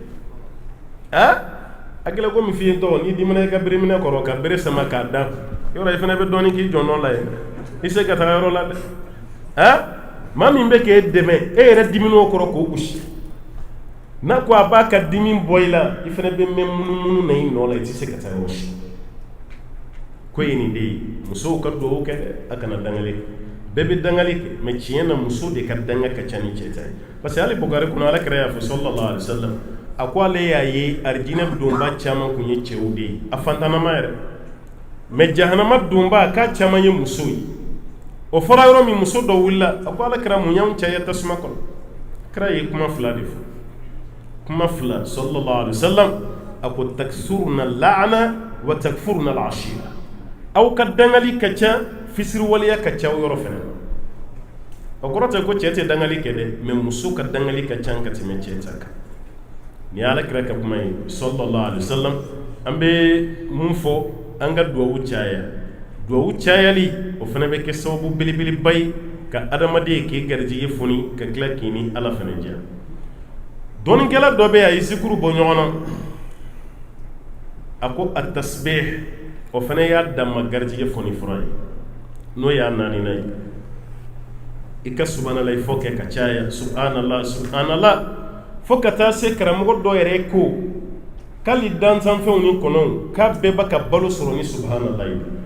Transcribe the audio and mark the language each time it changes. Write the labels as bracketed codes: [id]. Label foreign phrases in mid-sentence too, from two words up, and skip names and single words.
[bm] a kɛlen komi f'i ye tɔgɔ n'i dimina i ka bereminɛ kɔrɔ ka bere sama k'a da yɔrɔ i fana bɛ dɔɔnin k'i jɔn nɔ la yen i se ka taga yɔrɔ la dɛ maa min bɛ k'e dɛmɛ e yɛrɛ dimin'o kɔrɔ k'o gosi n'a ko a b'a ka dimi bɔ i la i fana bɛ mɛn munumunu na i nɔ la i tɛ se ka taa yɔrɔ si ko ye nin de ye musow ka duwawu kɛ dɛ a kana dangali bɛɛ bɛ dangali kɛ mais tiɲɛ na muso de ka danga ka ca ni cɛ ta ye [fr] parce que [bm] hali Bukari kɔnɔ Alakira y'a fɔ [ar] صلى الله عليه وسلم [bm] a ko ale y'a ye arijinɛ donba caman kun ye cɛw de ye a fantanama yɛrɛ mais jahanama donba k'a caman ye muso ye o fɔra yɔrɔ min muso dɔ wulila a ko Alakira mun y'anw caya tasuma kɔnɔ kira ye kuma 2 de fɔ kuma 2 [ar] صلى الله عليه وسلم [bm] a ko [ar] تكثرن اللعن وتكفرن [bm] al-ashira aw ka dangali ka ca fisiriwaleya ka ca yɔrɔ fɛnɛ o kɔrɔ tɛ ko cɛ tɛ dangali kɛ dɛ mais muso ka dangali ka ca ka tɛmɛ cɛ ta kan ni ye Alakira ka kuma ye [ar] صلى الله عليه وسلم [bm] an bɛ mun fɔ an ka duwawu caya duwawu cayali o fana bɛ kɛ sababu belebeleba ye ka adamaden k'i garijɛgɛ foni ka tila k'i ni Ala fana diya dɔnnikɛla dɔ bɛ yen a ye zikuru bɔ ɲɔgɔn na a ko a tasbih o fana y'a damma garijɛgɛ foni fura ye n'o y'a 4nan ye i ka subhanallah fo kɛ ka caya [ar] سبحان الله سبحان الله [bm] fo ka taa se karamɔgɔ dɔ yɛrɛ ko k'ali dansanfɛnw ni kɔnɔw k'a bɛɛ b'a ka balo sɔrɔ ni subhanallah ye